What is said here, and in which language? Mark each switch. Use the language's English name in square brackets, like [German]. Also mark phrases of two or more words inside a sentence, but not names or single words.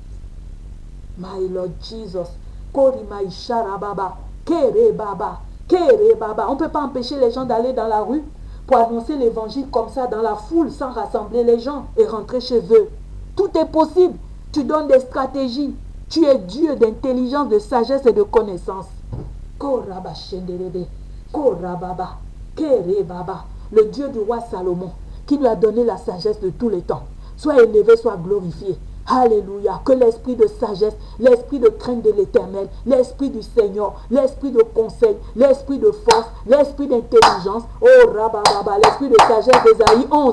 [English] My Lord Jesus. Korimai Sharababa. Kere Baba. Kere Baba. [French] On ne peut pas empêcher les gens d'aller dans la rue pour annoncer l'évangile comme ça dans la foule sans rassembler les gens et rentrer chez eux. Tout est possible. Tu donnes des stratégies. Tu es Dieu d'intelligence, de sagesse et de connaissance. Koraba Shenderebe. Korababa. Kere Baba. Le Dieu du roi Salomon qui lui a donné la sagesse de tous les temps. Soit élevé, soit glorifié. Alléluia. Que l'esprit de sagesse, l'esprit de crainte de l'Éternel, l'esprit du Seigneur, l'esprit de conseil, l'esprit de force, l'esprit d'intelligence, oh Rabababa, l'esprit de sagesse d'Ésaïe 11.